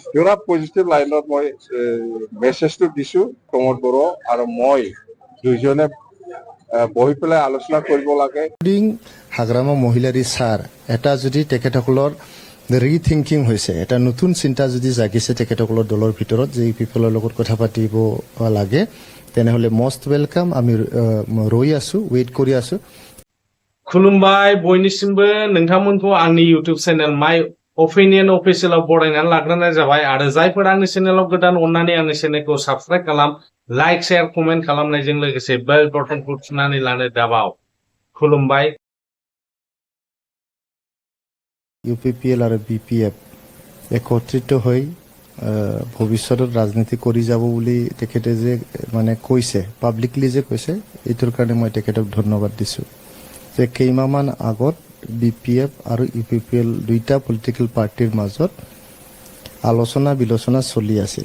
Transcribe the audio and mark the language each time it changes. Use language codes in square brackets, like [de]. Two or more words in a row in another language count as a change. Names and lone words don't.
[as] পুৰা পজিটিভ লাইনত মই মেছেজটো দিছো প্ৰমোদ বড়ো আৰু মই দুইজনে বহি পেলাই আলোচনা কৰিব লাগে। হাগ্ৰামা মহিলাৰী ছাৰ এটা যদি তেখেতসকলৰ ৰিথিংকিং হৈছে, এটা নতুন চিন্তা যদি জাগিছে তেখেতসকলৰ দলৰ ভিতৰত যে পিপলৰ লগত কথা পাতিব লাগে, তেনেহ'লে [en] most welcome. [as] আমি ৰৈ আছো, ৱেইট কৰি আছো। [brx] खुलुमबाय बयनिसिमबो नोंथांमोनखौ आंनि इउटिउब चेनेल माय अपिनियन अफिसियेलाव बरायनानै लाग्रोनाय जाबाय आरो जायफोर आंनि चेनेलाव गोदान अननानै आंनि चेनेलखौ साबस्क्राइब खालाम, [en] like share comment [brx] खालामनायजों लोगोसे बेल बटनखौ थुनानै लानो दाबाव। खुलुमबाय। [as] UPPL আৰু BPF একত্ৰিত হৈ ভৱিষ্যতত ৰাজনীতি কৰি যাব বুলি তেখেতে যে মানে কৈছে, পাব্লিকলি যে কৈছে, এইটোৰ কাৰণে মই তেখেতক ধন্যবাদ দিছোঁ। যে কেইমাহমান আগত BPF আৰু UPPL দুইটা পলিটিকেল পাৰ্টিৰ মাজত আলোচনা বিলোচনা চলি আছিল।